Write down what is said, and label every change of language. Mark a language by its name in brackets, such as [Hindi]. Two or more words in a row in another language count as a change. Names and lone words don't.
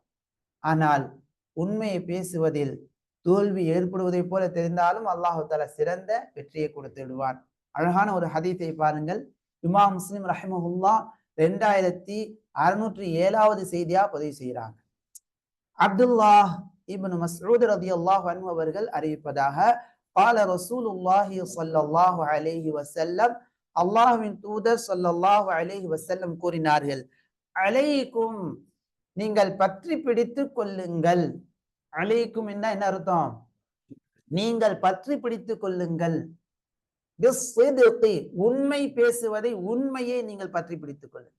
[Tamil] ஆனால் உண்மையை பேசுவதில் தோல்வி ஏற்படுவதை போல தெரிந்தாலும் அல்லாஹ்வுல சிறந்த வெற்றியை கொடுத்து விடுவான். அழகான ஒரு ஹதீஸை பாருங்கள். இமாம் முஸ்லிம் ரஹிமஹுல்லாஹ் 2607வது செய்தியா பதிவு செய்கிறாங்க. அப்துல்லாஹ் இப்னு மஸ்ஊத் [Arabic] رضي الله عنه [Tamil] அவர்கள் அறிவிப்பதாக, [Arabic] قال رسول الله صلى الله عليه وسلم, [Tamil] அல்லாஹ்வின் தூதர் [Arabic] صلى الله عليه وسلم [Tamil] கூறினார்கள், அலைக்கும், நீங்கள் பற்றி பிடித்துக் கொள்ளுங்கள். அலைக்கும் என்ன அர்த்தம்? நீங்கள் பற்றி பிடித்துக் கொள்ளுங்கள். உண்மை பேசுவதை, உண்மையை நீங்கள் பற்றி பிடித்துக் கொள்ளுங்கள்.